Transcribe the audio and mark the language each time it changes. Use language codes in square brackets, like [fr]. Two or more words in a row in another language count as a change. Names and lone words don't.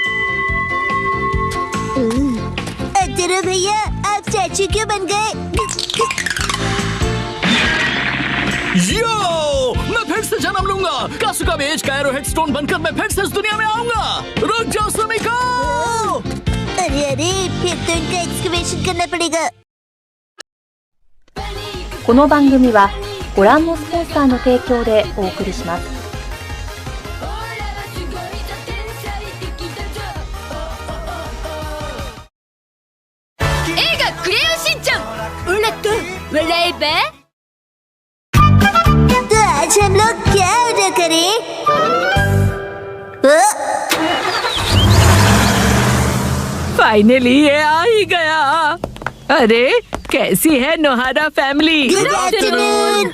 [hi] अरे भैया, आप स्टैचू क्यों बन गए? यो, मैं फिर से जन्म लूंगा। कासुकाबे एज का [en] arrowhead stone [hi] बनकर मैं फिर से इस दुनिया में आऊंगा। रुक जाओ सुमिको। अरे, फिर तो इनका एक्सकवेशन करना पड़ेगा। [ja] この番組はご覧のスポンサーの提供でお送りします。映画クレヨンしんちゃん、オラと笑えば。 [hi] तो आज हम लोग क्या ऑर्डर करें? फाइनली ये आ ही गया। अरे कैसी है नोहारा फैमिली? [en] good afternoon.